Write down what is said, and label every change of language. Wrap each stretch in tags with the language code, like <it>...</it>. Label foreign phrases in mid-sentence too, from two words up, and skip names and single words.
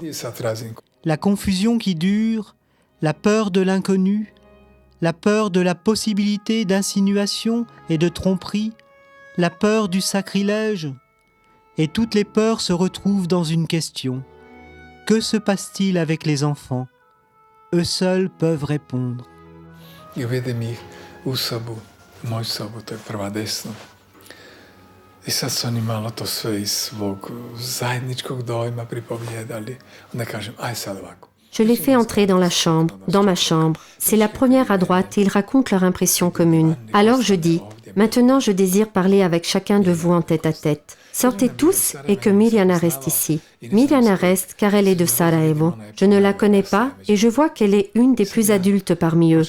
<fr>La confusion qui dure, la peur de l'inconnu, la peur de la possibilité d'insinuation et de tromperie, la peur du sacrilège, et toutes les peurs se retrouvent dans une question. Que se passe-t-il avec les enfants? Eux seuls peuvent répondre.</fr> <hr>I uvedem ih u sobu, moju sobu, to je prva desno. I sad su oni malo to sve iz svog zajedničkog dojma pripovjedali. Onda kažem, aj sad ovako.</hr> <fr>Je les fais entrer dans la chambre, dans ma chambre. C'est la première à droite et ils racontent leur impression commune. Alors je dis, maintenant je désire parler avec chacun de vous en tête à tête. Sortez tous et que Mirjana reste ici. Mirjana reste car elle est de Sarajevo. Je ne la connais pas et je vois qu'elle est une des plus adultes parmi eux.</fr>